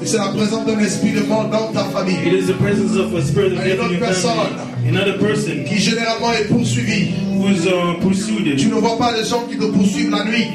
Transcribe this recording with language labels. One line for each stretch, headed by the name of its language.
French: C'est la présence d'un esprit de mort dans ta famille.
English: It is the presence of a spirit of death in your family. Another person
French: qui généralement est poursuivi.
English: Who's pursued.
French: Tu ne vois pas les gens qui te poursuivent la nuit.